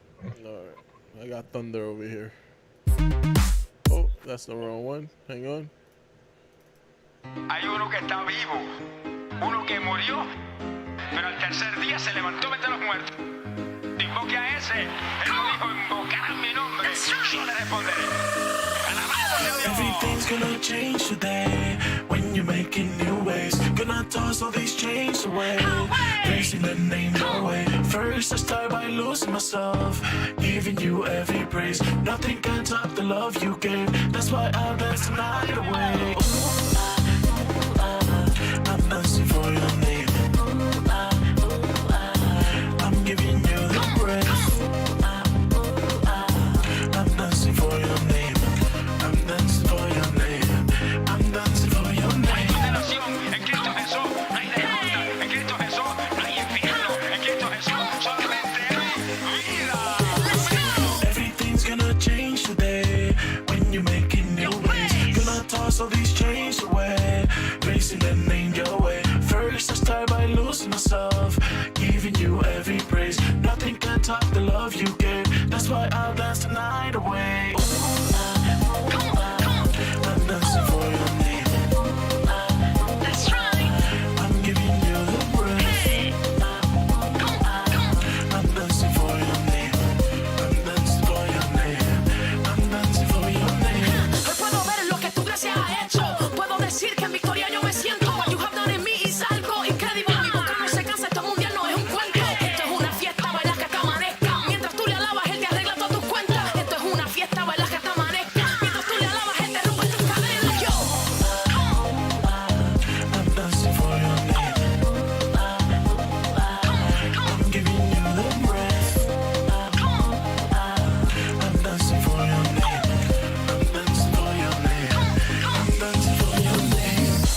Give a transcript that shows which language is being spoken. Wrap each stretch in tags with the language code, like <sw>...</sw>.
<en>All right. I got thunder over here. Oh, that's the wrong one. Hang on.</en> <es>Hay uno que está vivo, uno que murió, pero al tercer día se levantó entre los muertos. Invoque a ese. Él lo dijo, invocarán mi nombre, yo le responderé. Alabado sea Dios.</es> <en>Everything's gonna change today when you're making new ways. Gonna toss all these chains away, raising the name your way. First I start by losing myself, giving you every praise. Nothing can top the love you gave. That's why I'll dance the night away. I'm dancing for your name. I'm giving you the praise. I'm dancing for your name. I'm dancing for your name. I'm dancing for your name.</en> <es>Condenación, en Cristo Jesús no hay derrota, en Cristo Jesús no hay infierno, en Cristo Jesús solamente hay vida.</es> <en>Everything's gonna change today when you're making new ways. Gonna toss all these chains away, raising the name your way. First I start by losing myself, giving you every praise. Nothing can top the love you gave. That's why I'll dance the night away. I'm dancing for your name. That's right. I'm giving you the praise. I'm dancing for your name. I'm dancing for your name. I'm dancing for your name.</en> <es>Hoy puedo ver lo que tu gracia ha hecho. Puedo decir que en victoria yo me siento.</es> <en>What you have done in me is</en> <es>algo increíble. Mi boca no se cansa, esto mundial no es un cuento. Esto es una fiesta, baila que te amanezca. Mientras tú le alabas, él te arregla todas tus cuentas. Esto es una fiesta, baila que te amanezca. Mientras tú le alabas, él te rompe tus cadenas. Yo.</es> <en>I'm dancing for your name. I'm giving you the praise. I'm dancing for your name. I'm dancing for your name. I'm dancing for your name.</en>